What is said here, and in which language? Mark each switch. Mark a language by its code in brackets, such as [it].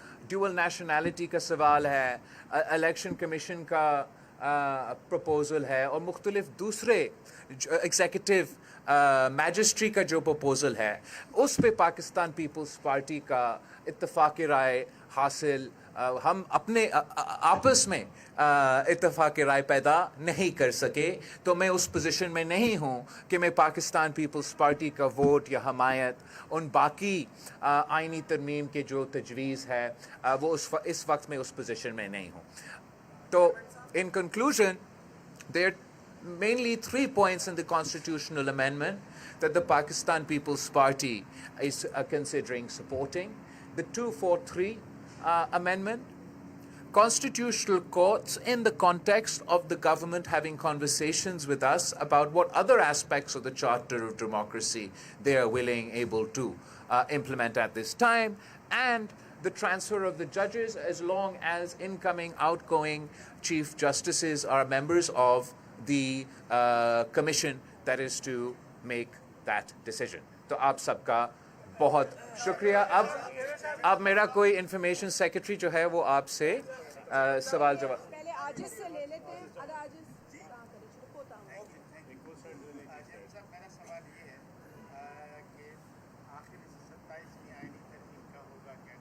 [hi] Dual nationality का सवाल है, इलेक्शन कमीशन का प्रपोज़ल है, और मुख्तलिफ दूसरे एग्जीक्यूटिव मैजिस्ट्री का जो प्रपोज़ल है उस पे पाकिस्तान पीपल्स पार्टी का इत्तफाक़ राय हासिल हम अपने आपस में इत्तफाक़ राय पैदा नहीं कर सके। तो मैं उस पोजीशन में नहीं हूँ कि मैं पाकिस्तान पीपल्स पार्टी का वोट या हमायत उन बाकी आइनी तरमीम के जो तजवीज़ है वो इस वक्त में उस पोजीशन में नहीं हूँ। [en] तो in conclusion, there are mainly 3 points in the constitutional amendment that the Pakistan People's Party is considering supporting. The 243 amendment, constitutional courts in the context of the government having conversations with us about what other aspects of the Charter of Democracy they are willing, able to implement at this time, and the transfer of the judges as long as incoming, outgoing chief justices are members of the commission that is to make that decision. [hi] तो आप सबका बहुत शुक्रिया। अब मेरा कोई information secretary जो है वो आपसे सवाल जवाब पहले आजिज से ले लेते हैं। अरे आजिज कहाँ करे, चुप होता हूँ। मेरा सवाल ये है कि आखिर इस 27वीं आईनी तरमीम का होगा क्या?